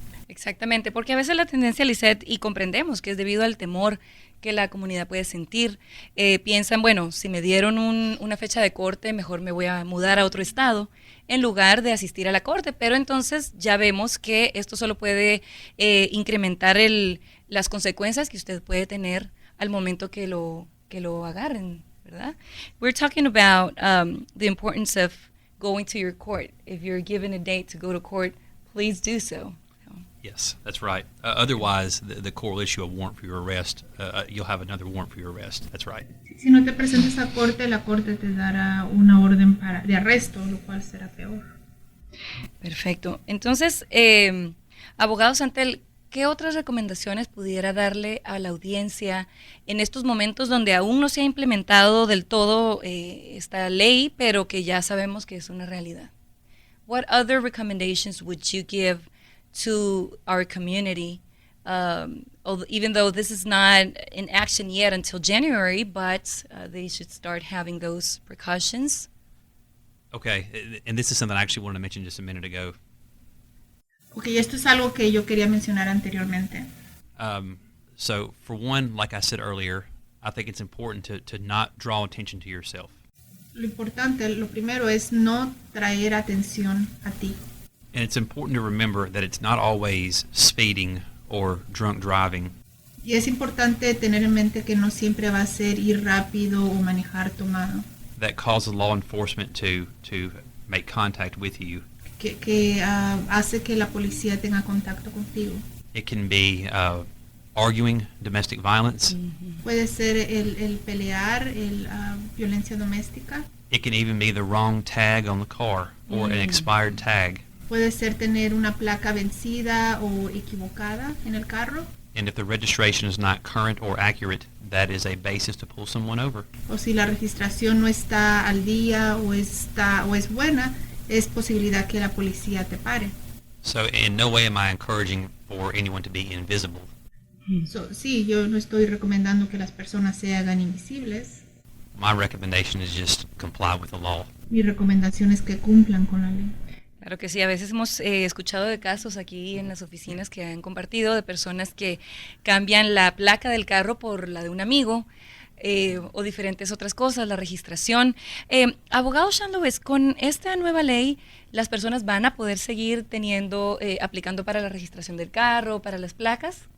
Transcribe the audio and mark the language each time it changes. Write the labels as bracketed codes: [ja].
[es] Exactamente, porque a veces la tendencia, Lisette, y comprendemos que es debido al temor que la comunidad puede sentir, piensan, bueno, si me dieron una fecha de corte, mejor me voy a mudar a otro estado en lugar de asistir a la corte, pero entonces ya vemos que esto solo puede incrementar las consecuencias que usted puede tener al momento que lo agarren, ¿verdad? [en] We're talking about the importance of going to your court. If you're given a date to go to court, please do so. Yes, that's right. Otherwise, the court will issue a warrant for your arrest. You'll have another warrant for your arrest. That's right. [es] Si no te presentas a corte, la corte te dará una orden de arresto, lo cual será peor. Perfecto. Entonces, abogado Santel, ¿qué otras recomendaciones pudiera darle a la audiencia en estos momentos donde aún no se ha implementado del todo esta ley, pero que ya sabemos que es una realidad? [en] What other recommendations would you give to our community, even though this is not in action yet until January, but they should start having those precautions? Okay, and this is something I actually wanted to mention just a minute ago. [es] Okay, esto es algo que yo quería mencionar anteriormente. [en] So, for one, like I said earlier, I think it's important to not draw attention to yourself. [es] Lo primero es no traer atención a ti. [en] And it's important to remember that it's not always speeding or drunk driving. [es] Y es importante tener en mente que no siempre va a ser ir rápido o manejar tomado. [en] That causes law enforcement to make contact with you. [es] Que hace que la policía tenga contacto contigo. [en] It can be arguing, domestic violence. Mm-hmm. [es] Puede ser el pelear, violencia doméstica. [en] It can even be the wrong tag on the car or an expired tag. [es] Puede ser tener una placa vencida o equivocada en el carro. [en] And if the registration is not current or accurate, that is a basis to pull someone over. [es] O si la registración no está al día o es buena, es posibilidad que la policía te pare. [en] So in no way am I encouraging for anyone to be invisible. [es] Sí, yo no estoy recomendando que las personas se hagan invisibles. [en] My recommendation is just comply with the law. [es] Mi recomendación es que cumplan con la ley. Claro que sí, a veces hemos escuchado de casos aquí en las oficinas que han compartido de personas que cambian la placa del carro por la de un amigo o diferentes otras cosas, la registración. Abogado Sean Lewis, con esta nueva ley, ¿las personas van a poder seguir aplicando para la registración del carro, para las placas?